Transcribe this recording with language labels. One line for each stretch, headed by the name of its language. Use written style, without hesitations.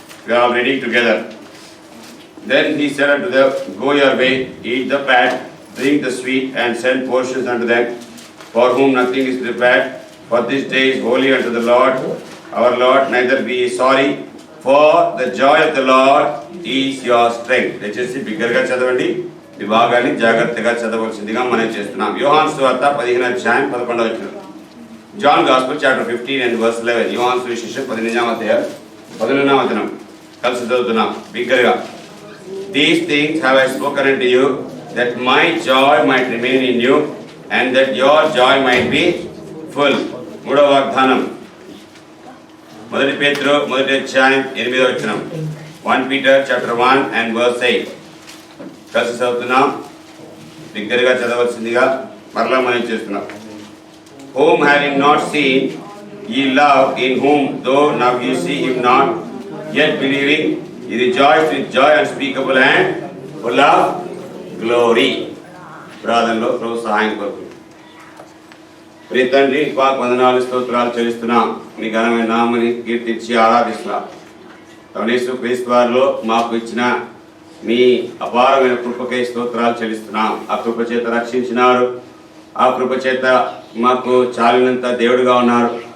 English: We are reading together. Then he said unto them, Go your way, eat the fat, drink the sweet, and send portions unto them, for whom nothing is prepared. For this day is holy unto the Lord, our Lord. Neither be sorry, for the joy of the Lord is your strength.
Telugu: దయచేసి బిగ్గరగా చదవండి. ఈ భాగాన్ని జాగ్రత్తగా చదవలసిందిగా మనం చేస్తున్నాం. యోహాను సువార్త 15వ అధ్యాయం 11వ వచనం.
English: John Gospel chapter 15 and verse 11.
Telugu: యోహాను సువిశేషం 15వ అధ్యాయం 11వ వచనం. కలిసి చదువుతున్నాం బిగ్గరగా.
English: These things have I spoken unto you, that my joy might remain in you, and that your joy might be full.
Telugu: మూడవ వాగ్దానం. మొదటి పేతురు 1వ అధ్యాయం 8వ వచనం.
English: 1 Peter chapter 1 and verse 8.
Telugu: కలిసి చదువుతున్నాం బిగ్గరగా చదవలసిందిగా మరలా మనం చేస్తున్నాం.
English: Whom having not seen ye love, in whom though now ye see him not, yet believing ye rejoice with joy unspeakable and full of glory.
Telugu: ప్రార్థనలో ప్రభు సహాయం కొరకు. ప్రియ తండ్రి, వందనాలు స్తోత్రాలు చెల్లిస్తున్నాం. మీ ఘనమైన నామని కీర్తించి ఆరాధిస్తున్నాం. యేసు క్రీస్తు వారిలో మాకు ఇచ్చిన మీ అపారమైన కృపకై స్తోత్రాలు చెల్లిస్తున్నాం. ఆ కృప చేత రక్షించినారు. ఆ కృప చేత మాకు చాలినంత దేవుడుగా ఉన్నారు.